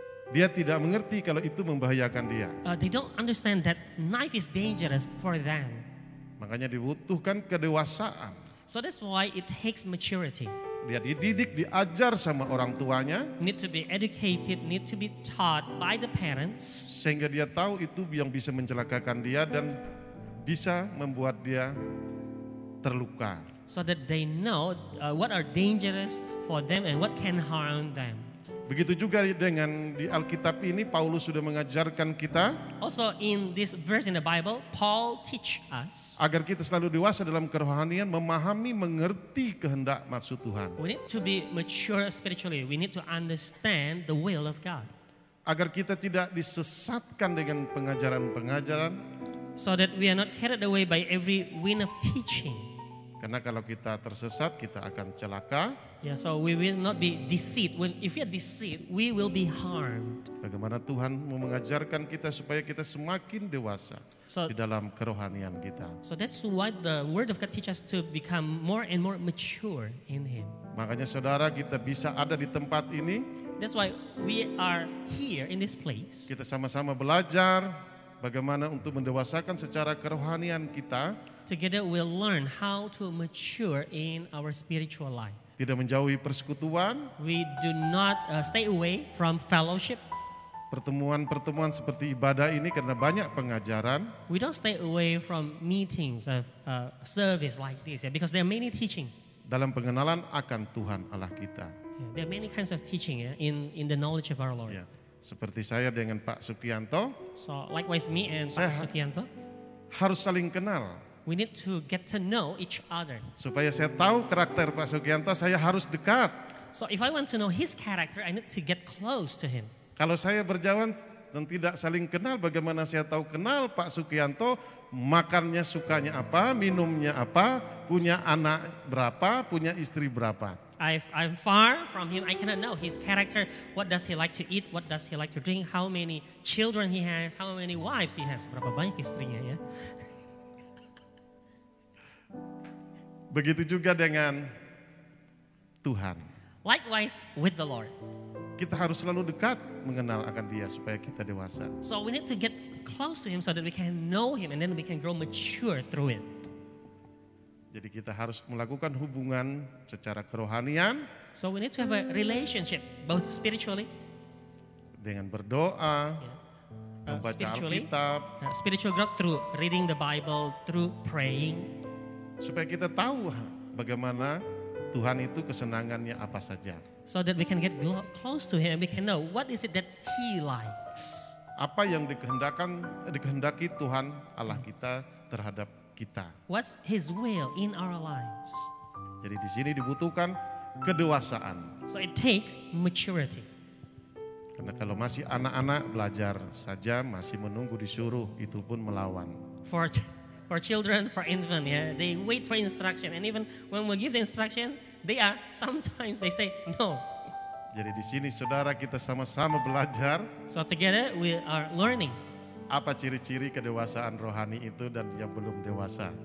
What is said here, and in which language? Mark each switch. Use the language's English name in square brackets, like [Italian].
[Indonesian] dia tidak mengerti kalau itu membahayakan dia. [English] they don't understand that knife is dangerous for them. [Indonesian] Makanya dibutuhkan kedewasaan. [English] So that's why it takes maturity. [Indonesian] Dia dididik, diajar sama orang tuanya, [English] Need to be educated, need to be taught by the parents, [Indonesian] sehingga dia tahu itu yang bisa mencelakakan dia dan bisa membuat dia terluka. [English] so that they know what are dangerous for them and what can harm them. [Indonesian] Begitu juga dengan di Alkitab ini, Paulus sudah mengajarkan kita [English] Also in this verse in the Bible, Paul teach us [Indonesian] agar kita selalu dewasa dalam kerohanian, memahami, mengerti kehendak maksud Tuhan. [English] we need to be mature spiritually. We need to understand the will of God. [Indonesian] Agar kita tidak disesatkan dengan pengajaran-pengajaran. [English] So that we are not carried away by every wind of teaching. [Indonesian] Karena kalau kita tersesat, kita akan celaka. [English] Yeah, so we will not be deceived. If we are deceived, we will be harmed. [Indonesian] Bagaimana Tuhan mau mengajarkan kita supaya kita semakin dewasa [English] So, [Indonesian] di dalam kerohanian kita. [English] so that's why the Word of God teaches us to become more and more mature in Him. [Indonesian] Makanya saudara, kita bisa ada di tempat ini, [English] That's why we are here in this place. [Indonesian] kita sama-sama belajar bagaimana untuk mendewasakan secara kerohanian kita, [English] Together we'll learn how to mature in our spiritual life. [Indonesian] tidak menjauhi persekutuan, [English] We do not stay away from fellowship. [Indonesian] pertemuan-pertemuan seperti ibadah ini karena banyak pengajaran. [English] We don't stay away from meetings of service like this, yeah, because there are many teaching. [Indonesian] Dalam pengenalan akan Tuhan Allah kita. [English] Yeah, there are many kinds of teaching, yeah, in the knowledge of our Lord. [Indonesian] Ya, seperti saya dengan Pak Sukianto [English] So likewise me and [Indonesian] Saya- Pak Sukianto, harus saling kenal. [English] We need to get to know each other. [Indonesian] Supaya saya tahu karakter Pak Sugianto, saya harus dekat. [English] So if I want to know his character, I need to get close to him. [Indonesian] Kalau saya berjauhan dan tidak saling kenal, bagaimana saya tahu kenal Pak Sugianto, makannya sukanya apa, minumnya apa, punya anak berapa, punya istri berapa. [English] I'm far from him. I cannot know his character. What does he like to eat? What does he like to drink? How many children he has? How many wives he has? [Indonesian] Berapa banyak istrinya ya? Begitu juga dengan Tuhan. [English] Likewise with the Lord. [Indonesian] Kita harus selalu dekat mengenal akan Dia supaya kita dewasa. [English] So we need to get close to him so that we can know him and then we can grow mature through it. [Indonesian] Jadi kita harus melakukan hubungan secara kerohanian [English] So we need to have a relationship both spiritually, [Indonesian] dengan berdoa, membaca [English] spiritually, [Indonesian] Alkitab, [English] spiritual growth through reading the Bible, through praying, [Indonesian] supaya kita tahu bagaimana Tuhan itu kesenangannya apa saja. [English] so that we can get close to him and we can know what is it that he likes. [Indonesian] Apa yang dikehendaki Tuhan Allah kita terhadap kita. [English] What's his will in our lives? [Indonesian] Jadi di sini dibutuhkan kedewasaan. [English] So it takes maturity. [Indonesian] Karena kalau masih anak-anak belajar saja, masih menunggu disuruh, itu pun melawan. [English] For children, for infant, yeah, they wait for instruction, and even when we give the instruction, sometimes they say no. [Indonesian] Jadi di sini saudara kita sama-sama belajar [English] So together we are learning. [Indonesian] apa ciri-ciri kedewasaan rohani itu dan yang belum dewasa.